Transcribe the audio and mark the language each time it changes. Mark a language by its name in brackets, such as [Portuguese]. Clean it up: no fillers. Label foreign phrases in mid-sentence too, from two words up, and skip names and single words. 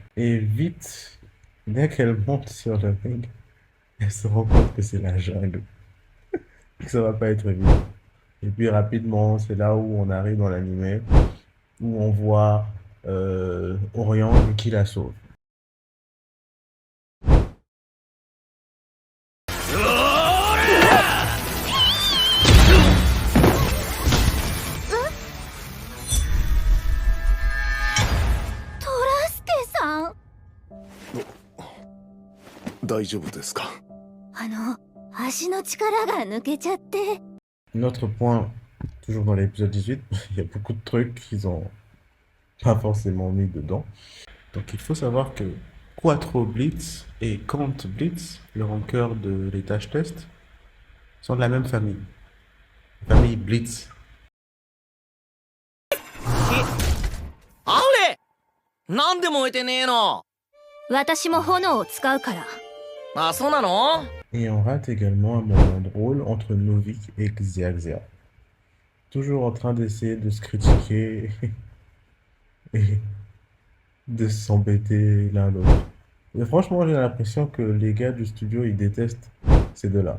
[French] Et vite, dès qu'elle monte sur le ring, elle se rend compte que c'est la jungle, que ça va pas être évident. Et puis rapidement, c'est là où on arrive dans l'animé, où on voit Orion qui la sauve. [Japanese] トラスケさん、大丈夫ですか？足の力が抜けちゃって。 [French] Un autre point, toujours dans l'épisode 18, il y a beaucoup de trucs qu'ils ont pas forcément mis dedans. Donc il faut savoir que Quattro Blitz et Count Blitz, le rancœur de l'étage test, sont de la même famille. La famille Blitz. [Japanese] あれなんで燃えてねえの私も炎を使うから。あ、そうなの [French] Et on rate également un moment drôle entre Novik et Xiaxia. Toujours en train d'essayer de se critiquer et de s'embêter l'un l'autre. Et franchement, j'ai l'impression que les gars du studio, ils détestent ces deux-là.